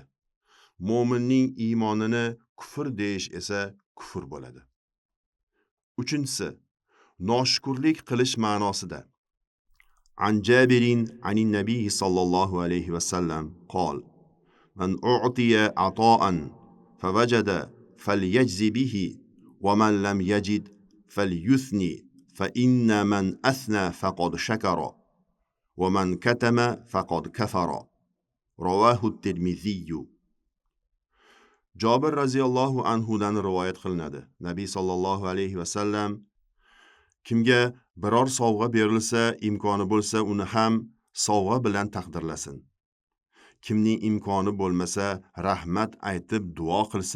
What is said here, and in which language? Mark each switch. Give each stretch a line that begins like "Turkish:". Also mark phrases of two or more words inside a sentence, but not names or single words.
Uzbek: Mo'minning iymonini kufr deyish esa kufr bo'ladi. Uchinchisi, noshukrlik qilish ma'nosida.
Arabic: عن جابر عن النبي صلى الله عليه وسلم قال من أعطي عطاء فوجد فليجز به ومن لم يجد فليثن فإن من أثنى فقد شكر ومن كتم فقد كفر. رواه الترمذي.
Uzbek: Jabir raziyallohu anhudan rivoyat qilinadi. Nabiy
Arabic: صلى الله عليه وسلم
Uzbek: kimga biror sovg'a berilsa, imkoni bo'lsa, uni ham sovg'a bilan taqdirlasin. Kimning imkoni bo'lmasa, rahmat aytib duo qilsin.